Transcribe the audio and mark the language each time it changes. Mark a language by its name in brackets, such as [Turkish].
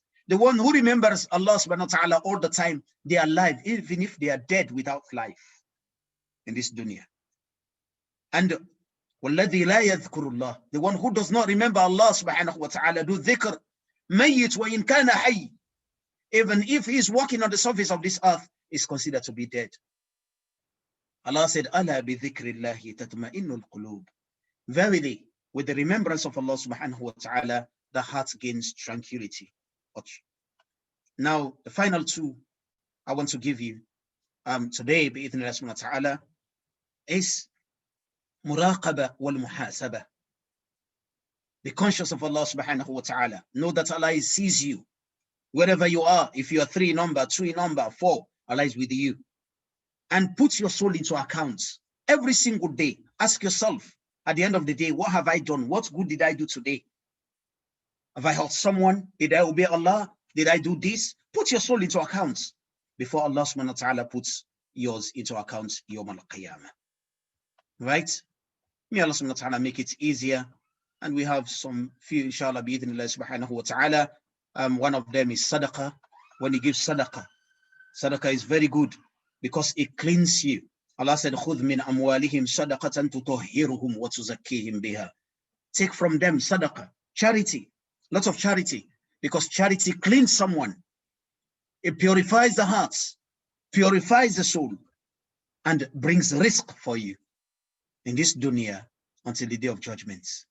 [English] The one who remembers Allah subhanahu wa ta'ala all the time, they are alive, even if they are dead without life in this dunya. And [Arabic] وَالَّذِي لَا يَذْكُرُ اللَّهِ, [English] the one who does not remember Allah subhanahu wa ta'ala, do dhikr, [Arabic] mayyit wa in kana hayy, [English] even if he is walking on the surface of this earth, is considered to be dead. Allah said, [Arabic] أَلَا بِذِكْرِ اللَّهِ تَطْمَئِنُّ الْقُلُوبِ. [English] Verily, with the remembrance of Allah subhanahu wa ta'ala, the heart gains tranquility. Now, the final two I want to give you today, bi-idhnillah subhanahu wa ta'ala, is muraqaba wal muhasaba. Be conscious of Allah subhanahu wa ta'ala. Know that Allah sees you wherever you are. If you are 3 number, 2 number, 4, Allah is with you. And put your soul into account every single day. Ask yourself at the end of the day, what have I done? What good did I do today? Have I hurt someone? Did I obey Allah? Did I do this? Put your soul into account before Allah subhanahu wa ta'ala puts yours into account yawm al-qiyamah. Right? May Allah subhanahu wa ta'ala make it easier. And we have some few, inshallah, bi-idhnillah subhanahu wa ta'ala. One of them is sadaqah. When you give sadaqah, sadaqah is very good because it cleans you. Allah said, [Arabic] خُذْ مِنْ أَمْوَالِهِمْ صَدَقَةً تُطَهِّرُهُمْ وَتُزَكِّيهِمْ بِهَا. [English] Take from them sadaqah, charity, lots of charity, because charity cleans someone. It purifies the hearts, purifies the soul, and brings risk for you in this dunya until the day of judgment.